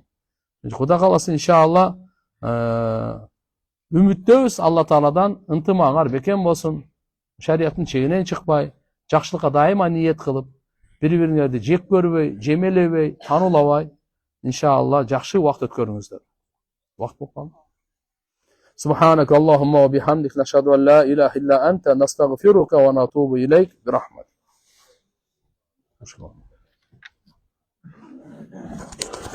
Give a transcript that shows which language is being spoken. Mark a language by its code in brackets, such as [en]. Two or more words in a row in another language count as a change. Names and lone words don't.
[ky] Кудай кааласа иншалла үмүттөбүз Алла Тааладан, ынтымагыңар бекем болсун. Шарияттын чегинен чыкпай, жакшылыкка дайыма ниет кылып, бири-бириңерди жек көрбөй, жемелебей, тануулабай, иншалла жакшы убакыт өткөрүңүздөр. Убакыт болуп калды. [ar] سبحانك اللهم وبحمدك نشهد أن لا إله إلا أنت نستغفرك ونتوب إليك برحمتك.